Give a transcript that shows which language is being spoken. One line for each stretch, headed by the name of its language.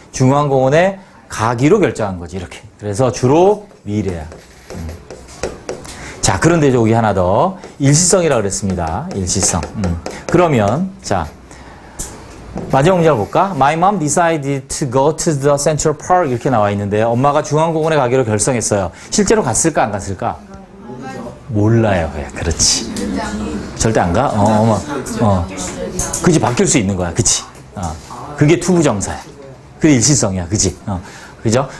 Korean: 중앙공원에 가기로 결정한 거지, 이렇게. 그래서 주로 미래야. 자, 그런데 여기 하나 더. 일시성이라고 그랬습니다. 일시성. 그러면, 자, 마지막 문제를 볼까?
English: My mom decided to go to the Central Park.
Korean: 이렇게 나와 있는데, 엄마가 중앙공원에 가기로 결성했어요. 실제로 갔을까, 안 갔을까? 몰라요. 그렇지. 절대 안 가? 그치, 바뀔 수 있는 거야. 그치? 그게 투부정사야. 그게 일시성이야. 그치? 그죠?